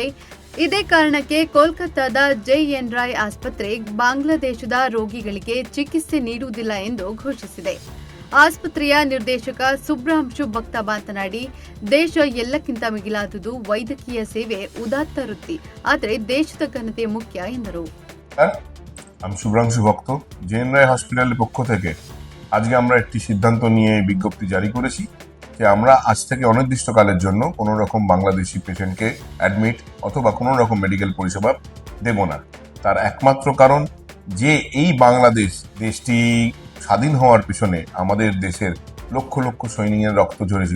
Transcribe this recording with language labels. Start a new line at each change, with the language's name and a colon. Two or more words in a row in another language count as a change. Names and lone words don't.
Kannada: ಇದೇ ಕಾರಣಕ್ಕೆ ಕೋಲ್ಕತ್ತಾದ ಜೆಎನ್ ರಾಯ್ ಆಸ್ಪತ್ರೆ ಬಾಂಗ್ಲಾದೇಶದ ರೋಗಿಗಳಿಗೆ ಚಿಕಿತ್ಸೆ ನೀಡುವುದಿಲ್ಲ ಎಂದು ಘೋಷಿಸಿದೆ. ಆಸ್ಪತ್ರೆಯ ನಿರ್ದೇಶಕ ಸುಬ್ರಾಂಶು ಭಕ್ತ ಮಾತನಾಡಿ, ದೇಶ ಎಲ್ಲಕ್ಕಿಂತ ಮಿಗಿಲಾದುದು ವೈದ್ಯಕೀಯ ಸೇವೆ ಉದಾತ್ತ ವೃತ್ತಿ, ಆದರೆ ದೇಶದ ಘನತೆ ಮುಖ್ಯ ಎಂದರು.
Bangla: আমি শুভ্রাংশু ভক্ত জেএন রায় হসপিটালের পক্ষ থেকে আজকে আমরা একটি সিদ্ধান্ত নিয়ে বিজ্ঞপ্তি জারি করেছি যে আমরা আজ থেকে অনির্দিষ্টকালের জন্য কোনো রকম বাংলাদেশি পেশেন্টকে অ্যাডমিট অথবা কোনো রকম মেডিকেল পরিষেবা দেব না। তার একমাত্র কারণ যে এই বাংলাদেশ দেশটি স্বাধীন হওয়ার পিছনে আমাদের দেশের লক্ষ লক্ষ সৈনিকের রক্ত ঝরেছিল।